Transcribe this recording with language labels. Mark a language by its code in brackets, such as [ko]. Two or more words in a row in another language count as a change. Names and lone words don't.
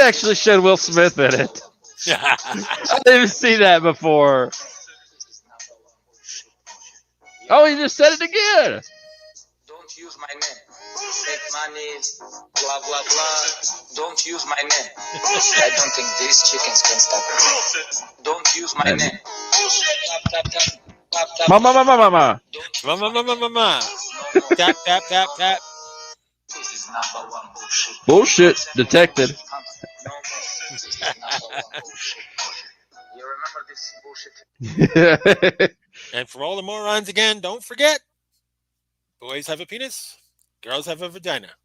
[en] It actually showed Will Smith in it. I didn't even see that before. Oh, he just said it again. Don't use my name. Take money, blah, blah, blah. Don't use my name. I don't think these chickens can stop it. Don't use my name. Tap, tap, tap. Tap, tap. Mama. Mama. Tap, tap, tap, tap. This is number one bullshit. Bullshit detected. You remember this bullshit? And for all the morons again, don't forget, boys have a penis, girls have a vagina.